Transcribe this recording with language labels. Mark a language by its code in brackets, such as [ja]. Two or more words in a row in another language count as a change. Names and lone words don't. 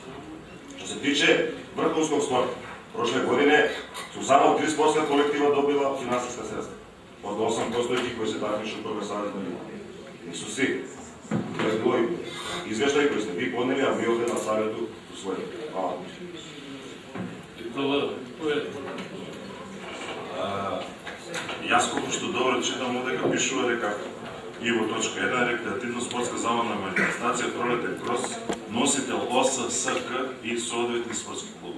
[sr] Što se tiče vrhunskog sporta, prošle godine su samo 3 sportska kolektiva dobila finansijska sredstva. Od 8 postojećih koji se takmiču u prvoj saveznoj ligi. Nisu svi. To je bilo i izveštaj koji ste vi podneli, a mi ovdje na savjetu usvojili. Hvala. [mk] Јас колку што добро читам одека пишува дека и во точка 1 рекреативно спортска забавна манифестација пролетен крос носител ОССК и соодветни спортски клубови.